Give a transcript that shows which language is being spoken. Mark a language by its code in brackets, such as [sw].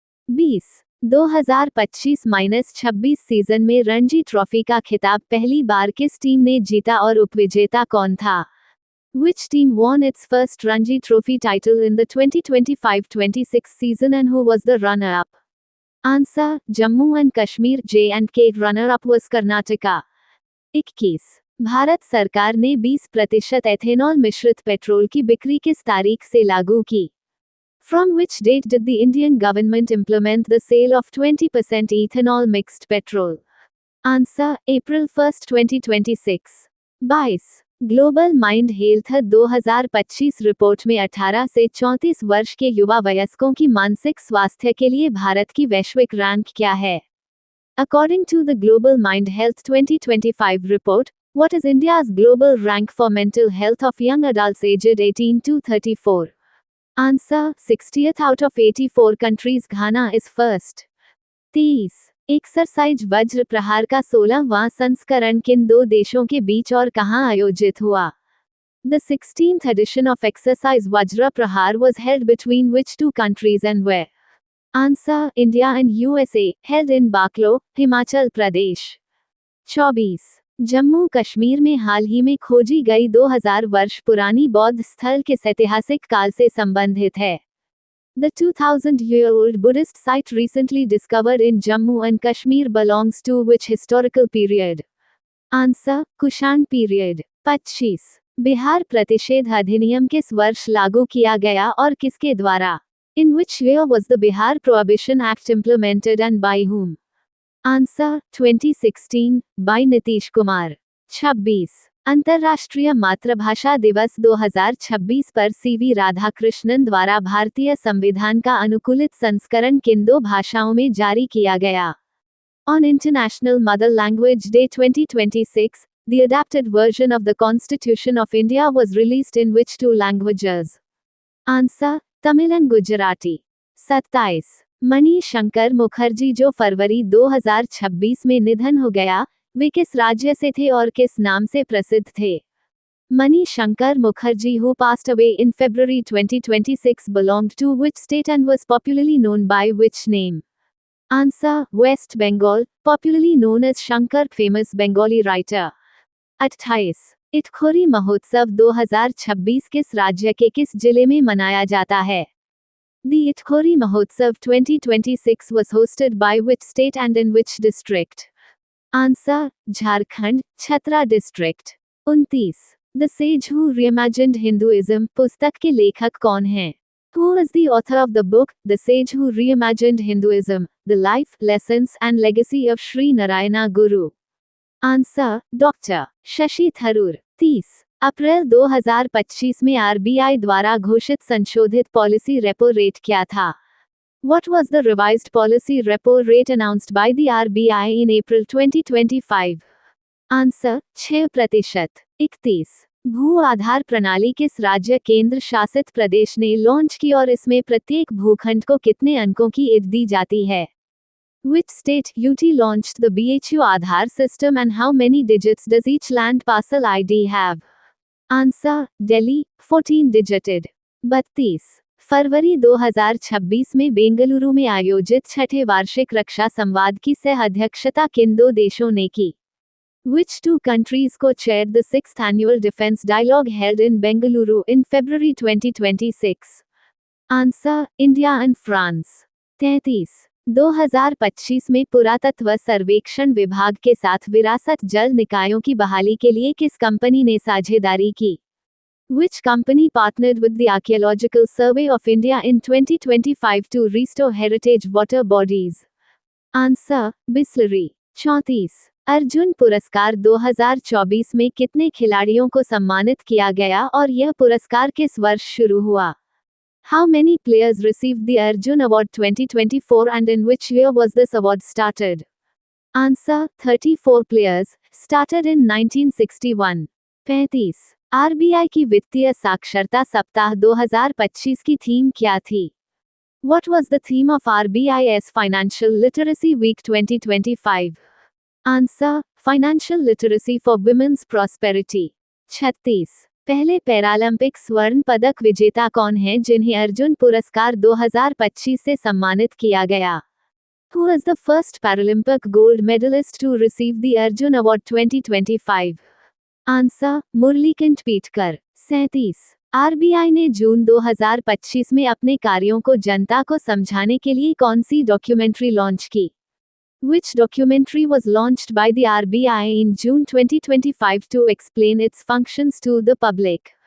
[hi] 20 2025-26 season में Ranji trophy का खिताब पहली बार किस टीम ने जीता और उपविजेता कौन था? [en] Which team won its first Ranji Trophy title in the 2025-26 season and who was the runner-up? Answer, Jammu and Kashmir J&K runner-up was Karnataka. [hi] 21 Bharat सरकार ने 20% एथेनॉल मिश्रित पेट्रोल की बिक्री किस तारीख से लागू की? [en] From which date did the Indian government implement the sale of 20% ethanol mixed petrol? Answer, April 1, 2026. [hi] 22 global mind health 2025 report में 18 से 34 वर्ष के युवा वयस्कों की मानसिक स्वास्थ्य के लिए भारत की वैश्विक रैंक क्या है? [en] According to the Global Mind Health 2025 report, what is India's global rank for mental health of young adults aged 18 to 34? Answer, 60th out of 84 countries. Ghana is first. [hi] 23 exercise वज्र प्रहार का 16वां संस्करण किन दो देशों के बीच और कहां आयोजित हुआ? [en] The 16th edition of exercise Vajra Prahar was held between which two countries and where? Answer, India and USA, held in Baklo, Himachal Pradesh. [hi] 24 Jammu Kashmir में हाल ही में खोजी गई 2000 वर्ष पुरानी बौद्ध स्थल किस ऐतिहासिक काल से संबंधित है? [en] The 2000-year-old Buddhist site recently discovered in Jammu and Kashmir belongs to which historical period? Answer, Kushan period. [hi] 25 Bihar प्रतिषेध अधिनियम किस वर्ष लागू किया गया और किसके द्वारा? [en] In which year was the Bihar Prohibition Act implemented and by whom? Answer, 2016, by Nitish Kumar. [hi] 26 अंतर्राष्ट्रीय मातृभाषा दिवस 2026 पर सीवी राधाकृष्णन द्वारा भारतीय संविधान का अनुकूलित संस्करण किन दो भाषाओं में जारी किया गया? [en] On International Mother Language Day 2026, the adapted version of the Constitution of India was released in which two languages? Answer, Tamil and Gujarati. [hi] 27 मणि शंकर मुखर्जी जो फरवरी 2026 में निधन हो गया, वे किस राज्य से थे और किस नाम से प्रसिद्ध थे? [en] Mani Shankar Mukherjee who passed away in February 2026 belonged to which state and was popularly known by which name? Answer, West Bengal, popularly known as Shankar, famous Bengali writer. [hi] 28 Itkhori महोत्सव 2026 किस राज्य के किस जिले में मनाया जाता है? [en] The Itkhori Mahotsav 2026 was hosted by which state and in which district? Answer, Jharkhand, Chhatra district. 29 The Sage Who Reimagined Hinduism [hi] पुस्तक के लेखक कौन हैं? [en] Who is the author of the book, The Sage Who Reimagined Hinduism, The Life, Lessons and Legacy of Sri Narayana Guru? Answer, Dr. Shashi Tharoor. [hi] 30 अप्रैल 2025 में RBI द्वारा घोषित संशोधित policy repo rate क्या था? [en] What was the revised policy repo rate announced by the RBI in April 2025? Answer, 6%. [hi] 31 भू आधार प्रणाली किस राज्य केंद्र शासित प्रदेश ने लॉन्च की और इसमें प्रत्येक भूखंड को कितने अंकों की ईद दी जाती है? [en] Which state UT launched the BHU Aadhaar system and how many digits does each land parcel ID have? Answer, Delhi, 14-digited. [hi] 32 फरवरी 2026 में बेंगलुरु में आयोजित छठे वार्षिक रक्षा संवाद की सह अध्यक्षता किन दो देशों ने की? [en] Which two countries co-chaired the 6th annual defense dialogue held in Bengaluru in February 2026? Answer, India and France. 33 [hi] 2025 में पुरातत्व सर्वेक्षण विभाग के साथ विरासत जल निकायों की बहाली के लिए किस कंपनी ने साझेदारी की? [en] Which company partnered with the Archaeological Survey of India in 2025 to restore heritage water bodies? Answer Bisleri. [hi] 34 Arjun पुरस्कार 2024 में कितने खिलाड़ियों को सम्मानित किया गया और यह पुरस्कार किस वर्ष शुरू हुआ? [en] How many players received the Arjun Award 2024 and in which year was this award started? Answer 34 players, started in 1961. [hi] 35 RBI की वित्तीय साक्षरता सप्ताह 2025 की थीम क्या थी? [en] What was the theme of RBI's Financial Literacy Week 2025? Answer Financial Literacy for Women's Prosperity. [hi] 36 पहले Paralympic स्वर्ण पदक विजेता कौन है जिन्हें अर्जुन पुरस्कार 2025 से सम्मानित किया गया? [en] Who is the first Paralympic gold medalist to receive the Arjun Award 2025? Answer Murlikant Petkar. [hi] 37 आरबीआई ने जून 2025 में अपने कार्यों को जनता को समझाने के लिए कौन सी डॉक्यूमेंट्री लॉन्च की? [en] Which documentary was launched by the RBI in June 2025 to explain its functions to the public?